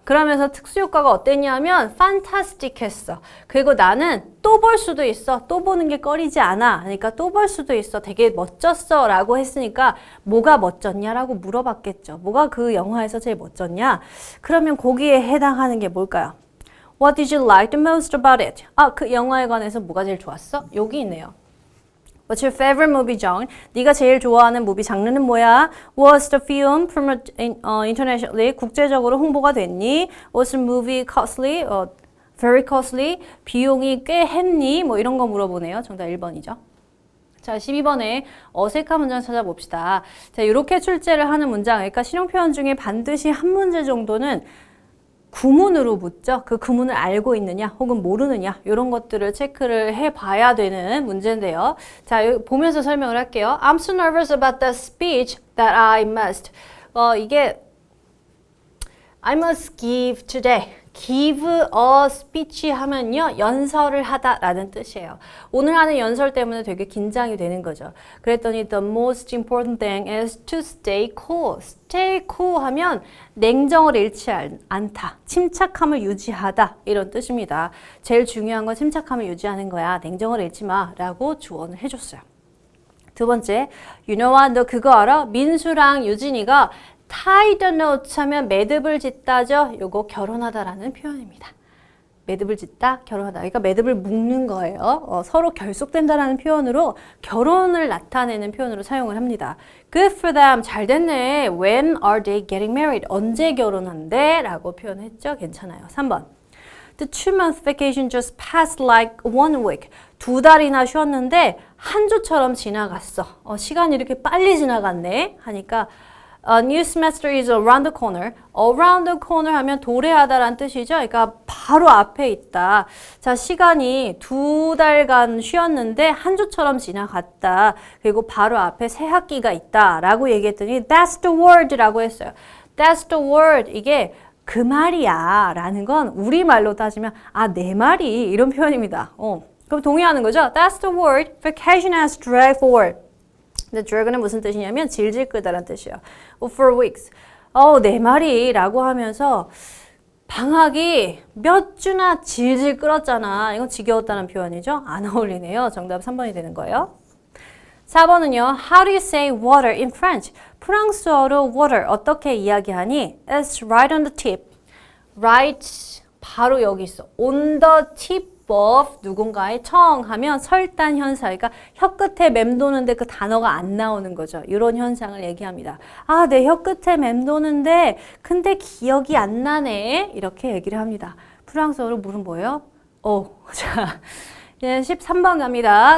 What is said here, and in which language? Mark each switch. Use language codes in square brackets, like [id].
[ko] 그러면서 특수효과가 어땠냐면 fantastic 했어. 그리고 나는 또 볼 수도 있어. 또 보는 게 꺼리지 않아. 그러니까 또 볼 수도 있어. 되게 멋졌어. 라고 했으니까 뭐가 멋졌냐라고 물어봤겠죠. 뭐가 그 영화에서 제일 멋졌냐? 그러면 거기에 해당하는 게 뭘까요? [en] What did you like the most about it? [ko] 아, 그 영화에 관해서 뭐가 제일 좋았어? 여기 있네요. [en] What's your favorite movie genre? [ko] 네가 제일 좋아하는 무비 장르는 뭐야? [en] Was the film promoted internationally? [ko] 국제적으로 홍보가 됐니? [en] Was the movie costly? Very costly? [ko] 비용이 꽤 했니? 뭐 이런 거 물어보네요. 정답 1번이죠. 자, 12번에 어색한 문장 찾아봅시다. 자, 이렇게 출제를 하는 문장, 그러니까 실용 표현 중에 반드시 한 문제 정도는 구문으로 묻죠. 그 구문을 알고 있느냐 혹은 모르느냐 이런 것들을 체크를 해봐야 되는 문제인데요. 자, 여기 보면서 설명을 할게요. [en] I'm so nervous about the speech that I must. [ko] 이게 [en] I must give today. give a speech [ko] 하면요. 연설을 하다라는 뜻이에요. 오늘 하는 연설 때문에 되게 긴장이 되는 거죠. 그랬더니 [en] the most important thing is to stay cool. stay cool [ko] 하면 냉정을 잃지 않다. 침착함을 유지하다. 이런 뜻입니다. 제일 중요한 건 침착함을 유지하는 거야. 냉정을 잃지 마. 라고 조언을 해줬어요. 두 번째, 윤호아 너 그거 알아? 민수랑 유진이가 [en] tie the knot [ko] 하면 매듭을 짓다죠. 요거 결혼하다라는 표현입니다. 매듭을 짓다, 결혼하다. 그러니까 매듭을 묶는 거예요. 서로 결속된다라는 표현으로 결혼을 나타내는 표현으로 사용을 합니다. [en] Good for them. [ko] 잘 됐네. [en] When are they getting married? [ko] 언제 결혼한대? 라고 표현했죠. 괜찮아요. 3번. [en] The 2-month vacation just passed like 1 week. [ko] 2달이나 쉬었는데 한 주처럼 지나갔어. 시간이 이렇게 빨리 지나갔네. 하니까 [en] A new semester is around the corner. [ko] Around the corner 하면 도래하다라는 뜻이죠. 그러니까 바로 앞에 있다. 자, 시간이 2달간 쉬었는데 한 주처럼 지나갔다. 그리고 바로 앞에 새 학기가 있다. 라고 얘기했더니 [en] That's the word [ko] 라고 했어요. [en] That's the word. [ko] 이게 그 말이야. 라는 건 우리말로 따지면 내 말이 이런 표현입니다. 그럼 동의하는 거죠? [en] That's the word. Vacation has dragged forward. [ko] 근데 drag은 무슨 뜻이냐면 질질 끄다라는 뜻이에요. [en] For weeks. [ko] 내 말이 라고 하면서 방학이 몇 주나 질질 끌었잖아. 이건 지겨웠다는 표현이죠. 안 어울리네요. 정답 3번이 되는 거예요. 4번은요. [en] How do you say water in French? [ko] 프랑스어로 water 어떻게 이야기하니? [en] It's right on the tip. Right [ko] 바로 여기 있어. [en] On the tip [ko] above 누군가의 하면 설단 현상, 그러니까 혀끝에 맴도는데 그 단어가 안 나오는 거죠. 이런 현상을 얘기합니다. 아, 내 혀끝에 맴도는데 근데 기억이 안 나네. 이렇게 얘기를 합니다. 프랑스어로 물은 뭐예요? 자, 이제 13번 갑니다.